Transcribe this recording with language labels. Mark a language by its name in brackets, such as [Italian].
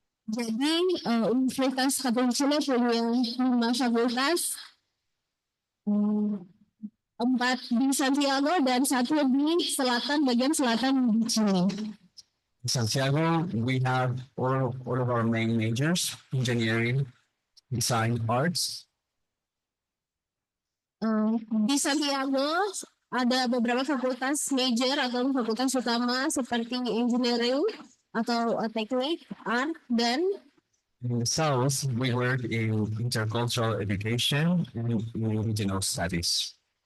[Indonesian] Jadi Universitas Katolik Chile punya 5 fakultas, 4 di Santiago dan 1 di bagian selatan di Chile. [English] In Santiago, we have all of our main majors: engineering, design, arts. [Indonesian] Di Santiago ada beberapa fakultas major atau fakultas utama seperti engineering atau teknik, art, dan [English] in the south, we work in intercultural education and in regional studies.